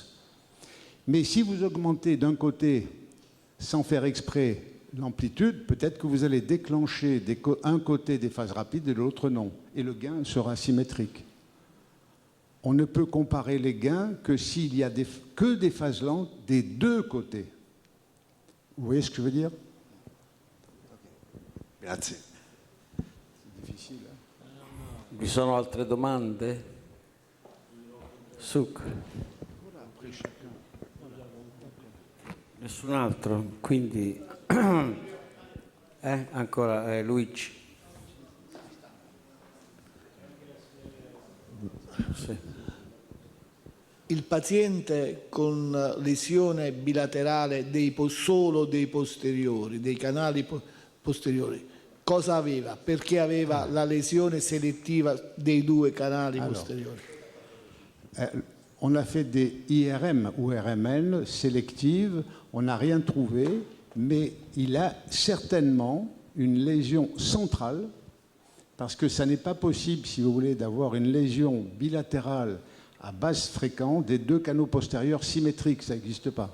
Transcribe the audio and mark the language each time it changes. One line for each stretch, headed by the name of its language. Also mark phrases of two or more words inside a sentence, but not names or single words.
French: Mais si vous augmentez d'un côté, sans faire exprès, l'amplitude, peut-être que vous allez déclencher un côté des phases rapides et l'autre non. Et le gain sera symétrique. On ne peut comparer les gains que s'il y a que des phases lentes des deux côtés. Vous voyez ce que je veux dire?
Italian: Grazie. Difficile. Vi sono altre domande? Succa. Nessun altro? Quindi ancora Luigi. Sì. Il paziente con lesione bilaterale solo dei posteriori, dei canali posteriori, cosa aveva? Perché aveva la lesione selettiva dei due canali posteriori?
French: On a fait des IRM ou RMN sélectives, on n'a rien trouvé, mais il a certainement une lésion centrale, parce que ça n'est pas possible, si vous voulez, d'avoir une lésion bilatérale à basse fréquence des deux canaux postérieurs symétriques, ça n'existe pas.